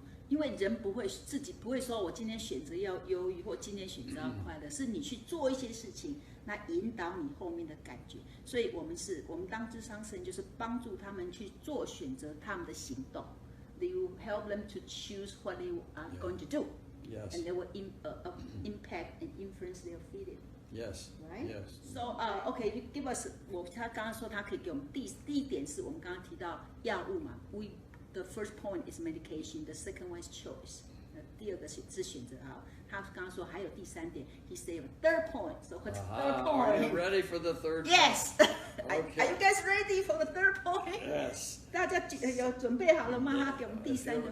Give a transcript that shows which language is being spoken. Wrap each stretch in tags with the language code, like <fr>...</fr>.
<zh>因为人自己不会说我今天选择要忧郁或今天选择要快乐，是你去做一些事情，那引导你后面的感觉。所以我们当諮商師就是帮助他们去做选择，他们的行动。</zh> <en>You help them to choose what they are going to do. Yes. And they will impact and influence their feeling. Yes. Right? Yes. So, okay, you give us.</en> <zh>他刚刚说他可以给我们第一点是我们刚刚提到药物嘛。</zh> <en>The first point is medication. The second one is choice.</en> <zh>第2个是选择好。他刚刚说还有第3点。</zh> <en>He said third point. So what's third point? Are you ready for the third Yes. point? Okay. Are you guys ready for the third point? Yes.</en> <zh>大家有准备好了吗？他给我们第3个。</zh>